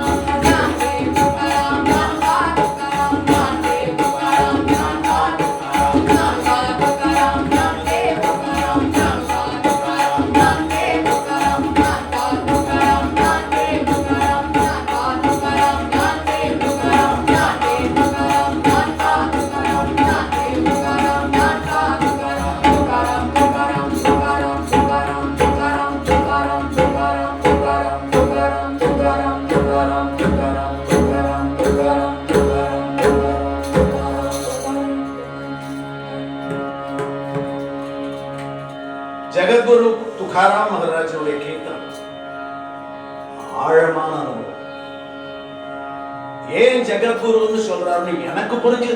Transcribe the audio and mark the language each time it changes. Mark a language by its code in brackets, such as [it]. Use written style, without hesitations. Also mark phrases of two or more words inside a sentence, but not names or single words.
[mr] ज्ञानदेव तुकाराम ज्ञानदेव तुकाराम ज्ञानदेव तुकाराम ज्ञानदेव तुकाराम ज्ञानदेव तुकाराम ज्ञानदेव तुकाराम ज्ञानदेव तुकाराम ज्ञानदेव तुकाराम ज्ञानदेव तुकाराम ज्ञानदेव तुकाराम ज्ञानदेव तुकाराम ज्ञानदेव तुकाराम ज्ञानदेव तुकाराम ज्ञानदेव तुकाराम तुकाराम तुकाराम तुकाराम तुकाराम तुकाराम तुकाराम तुकाराम तुकाराम तुकाराम तुकाराम तुकाराम तुकाराम तुकाराम [ta] ஜெகத்குரு துகாராம் மகாராஜனுடைய கீர்த்தனம் ஆழமான அனுபவம். ஏன் ஜெகத்குருன்னு சொல்றாருன்னு எனக்கு புரிஞ்சது.